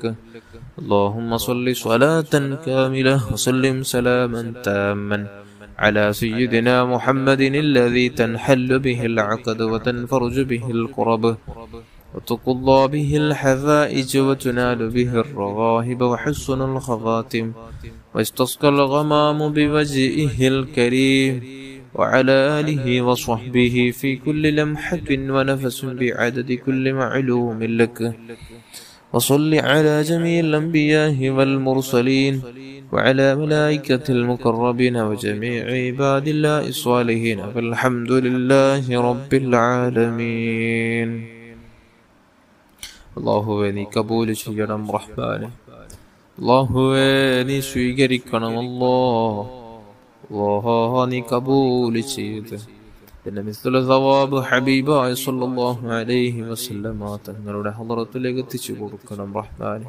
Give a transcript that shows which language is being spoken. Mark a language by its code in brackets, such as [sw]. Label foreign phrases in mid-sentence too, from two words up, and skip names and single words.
[ar] اللهم صل صلاة كاملة وسلم سلاما تاما على سيدنا محمد الذي تنحل به العقد وتنفرج به الكرب وتقضى به الحوائج وتنال به الرغائب وحسن الخواتم واستسقى الغمام بوجهه الكريم وعلى آله وصحبه في كل لمحة ونفس بعدد كل معلوم لك. وصل على جميع الأنبياء والمرسلين وعلى ملائكة المقربين وجميع عباد الله الصالحين فالحمد لله رب العالمين. [ml] അല്ലാഹുവേ നീ കബൂൽ ചെയ്യണം റഹ്മാനെ. അല്ലാഹുവേ നീ സ്വീകരിക്കണം അല്ലാഹ് നീ കബൂൽ ചെയ്ത് പിന്നെ [ar] مثل الثواب [ml] ഹബീബായ [ar] صلى الله عليه وسلم [ml] തങ്ങളുടെ ഹളറത്തിലേക്ക് എത്തിച്ചു കൊടുക്കണം റഹ്മാനെ.